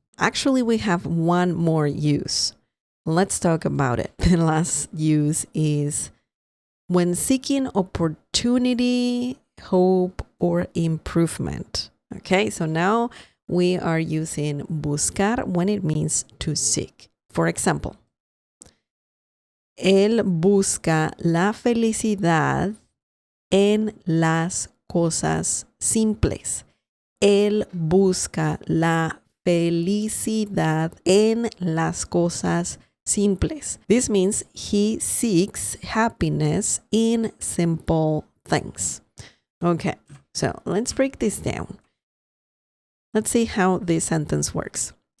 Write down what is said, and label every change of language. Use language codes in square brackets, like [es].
[en] Actually, we have one more use. Let's talk about it. The last use is when seeking opportunity hope, or improvement. Okay, so now we are using buscar when it means to seek. For example, [es] él busca la felicidad en las cosas simples. Él busca la felicidad en las cosas simples. [en] This means he seeks happiness in simple things. Okay, so let's break this down. Let's see how this sentence works.